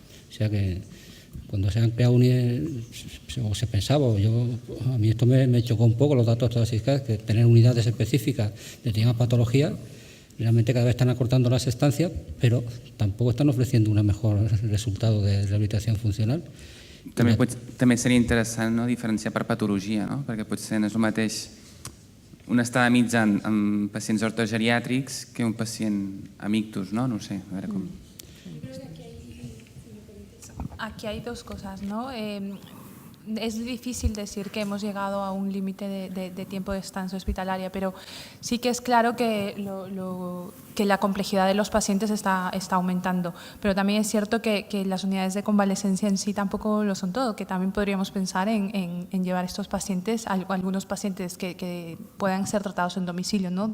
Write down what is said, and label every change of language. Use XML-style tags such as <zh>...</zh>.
<es>O sea que cuando se han creado unidades, o se pensaba, a mí esto me chocó un poco los datos de la SISCA, que tener unidades específicas de determinada patología, realmente cada vez están acortando las estancias,</es> <ca>però tampoc estan</ca> <es>ofreciendo un mejor resultado de rehabilitació funcional.</es> <ca>També seria interessant diferenciar per patologia, perquè potser no és el mateix una estada mitja en pacients ortogeriàtrics que un pacient amb ictus, no sé, a veure com...</ca> <es>Aquí hay dos cosas, ¿no? es difícil decir que hemos llegado a un límite de tiempo de estancia hospitalaria, pero sí que es claro que, que la complejidad de los pacientes está aumentando. Pero también es cierto que las unidades de convalescencia en sí tampoco lo son todo, que también podríamos pensar en llevar estos pacientes, algunos pacientes que puedan ser tratados en domicilio, ¿no?</es>